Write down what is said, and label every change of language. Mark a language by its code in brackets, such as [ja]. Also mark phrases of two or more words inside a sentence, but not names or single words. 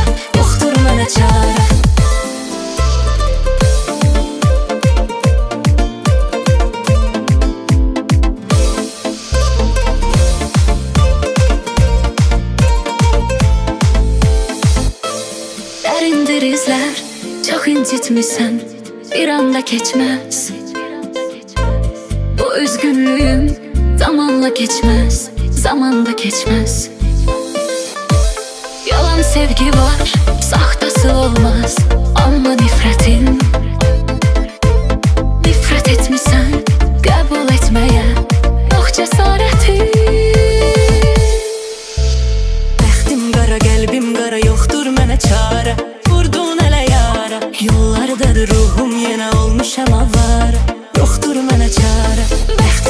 [az] Yoxdur mənə çare. Dərindir izlər, çox incitmisən, bir anda keçməz. [tr] Bu üzgünlüyüm zamanla geçmez, zamanda geçmez. Yalan sevgi var, sahtası olmaz. Ama nifretin, nifret etmişsen kabul etmeye yok cesaretin. [az] Bəxtim qara, qəlbim qara, yoxdur mənə çare. Vurdun ələ yara, yollardadır ruhum, yenə olmuşam avara. Yoxdur mənə çare.